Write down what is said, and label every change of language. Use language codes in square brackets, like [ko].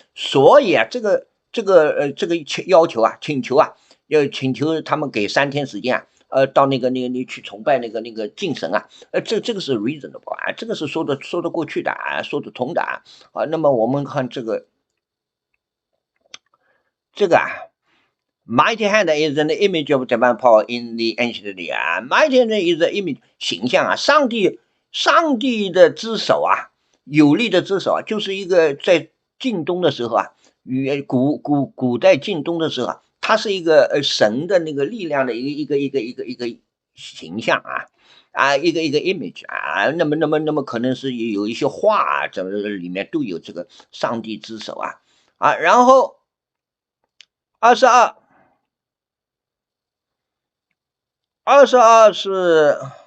[zh] 所以啊，这个要求啊，请求啊，要请求他们给3天时间啊，到那个去崇拜那个敬神啊，这个是 reasonable 啊，这个是说得过去的啊，说得通的啊。那么我们看这个啊。 [en] Mighty hand is an image of divine power in the ancient day 啊 ，Mighty hand is an image [zh] 形象啊，上帝的之手啊，有力的之手啊，就是一个在晋东的时候啊，与古代晋东的时候啊，它是一个神的那个力量的一个形象一个 image 那么可能是有一些画啊，这里面都有这个上帝之手然后22是